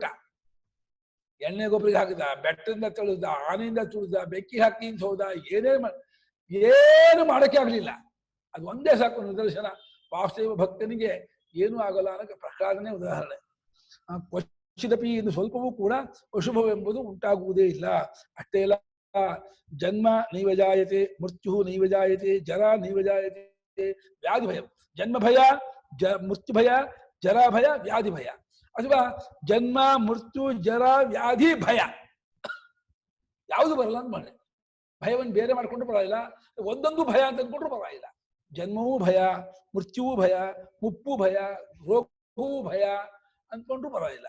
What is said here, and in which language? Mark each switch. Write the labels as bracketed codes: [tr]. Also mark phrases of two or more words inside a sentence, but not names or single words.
[kn] ಎಣ್ಣೆ ಗೊಬ್ಬರಿಗೆ ಹಾಕಿದ, ಬೆಟ್ಟದಿಂದ ತಳುದ, ಆನೆಯಿಂದ ತುಳಿದ, ಬೆಕ್ಕಿ ಹಾಕಿ ಅಂತ ಹೋದ, ಏನು ಮಾಡಕ್ಕೆ ಆಗ್ಲಿಲ್ಲ. ಅದು ಒಂದೇ ಸಾಕು ನಿದರ್ಶನ. ವಾಸುದೇವ ಭಕ್ತನಿಗೆ ಏನೂ ಆಗಲ್ಲ ಅನ್ನೋಕ್ಕೆ ಪ್ರಹ್ಲಾದನೇ ಉದಾಹರಣೆ. ಕ್ವಚಿದಪಿ ಇನ್ನು ಸ್ವಲ್ಪವೂ ಕೂಡ ಅಶುಭವೆಂಬುದು ಉಂಟಾಗುವುದೇ ಇಲ್ಲ. ಅಷ್ಟೇ ಇಲ್ಲ, [sa] ಜನ್ಮ ನೈವ ಜಾಯತೆ, ಮೃತ್ಯು ನೈವ ಜಾಯತೆ, ಜರ ನೈವ ಜಾಯತೆ, ವ್ಯಾಧಿ ಭಯ. ಜನ್ಮ ಭಯ, ಮೃತ್ಯು ಭಯ, ಜರ ಭಯ, ವ್ಯಾಧಿ ಭಯ. [kn] ಅಥವಾ ಜನ್ಮ ಮೃತ್ಯು ಜರ ವ್ಯಾಧಿ ಭಯ ಯಾವುದು ಬರಲ್ಲ ಅಂತ ಮಾಡಿ ಭಯವನ್ನು ಬೇರೆ ಮಾಡ್ಕೊಂಡು ಪರವಾಗಿಲ್ಲ, ಒಂದೊಂದು ಭಯ ಅಂತ ಅಂದ್ಕೊಂಡ್ರು ಪರವಾಗಿಲ್ಲ. ಜನ್ಮವೂ ಭಯ, ಮೃತ್ಯುವೂ ಭಯ, ಮುಪ್ಪು ಭಯ, ರೋಗವೂ ಭಯ ಅಂದ್ಕೊಂಡ್ರು ಪರವಾಗಿಲ್ಲ.